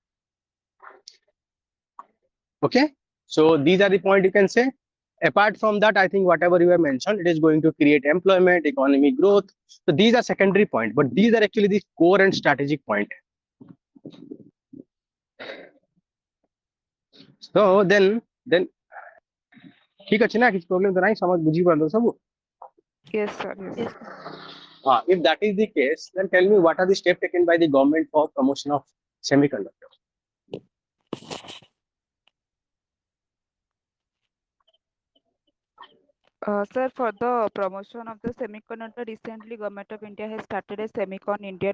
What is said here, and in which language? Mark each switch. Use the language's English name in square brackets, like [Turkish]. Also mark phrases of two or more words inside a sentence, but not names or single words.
[English] Okay, so these are the point you can say. Apart from that, I think whatever you have mentioned, it is going to create employment, economic growth. So these are secondary point, but these are actually the core and strategic point. So then [Maithili] ठीक अछि ना, किछ प्रॉब्लम तो नहीं, समझ बुझी पालो सब? [English] Yes, sir. Yes. If that is the case, then tell me what are the steps taken by the government for promotion of semiconductor? Sir, for the promotion of the semiconductor, recently Government of India has started a Semicon India